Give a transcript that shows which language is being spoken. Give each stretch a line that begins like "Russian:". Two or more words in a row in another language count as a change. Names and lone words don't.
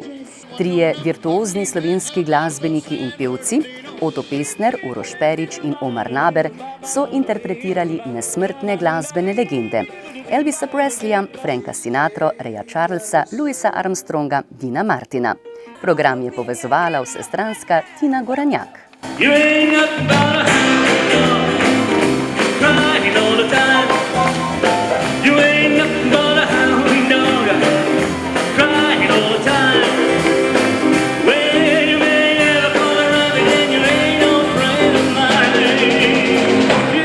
Slovenian: Trije virtuozni slovenski glasbeniki in pevci, Oto Pestner, Uroš Perić in Omar Naber, so interpretirali nesmrtne glasbene legende Elvisa Presleya, Franka Sinatra, Raya Charlesa, Louisa Armstronga, Dina Martina. Program je povezovala vsestranska Tina Goranjak.
English: Crying all the time. You ain't nothing but a hound dog. Crying all the time. Well, you may never call a rabbit and you ain't no friend of mine.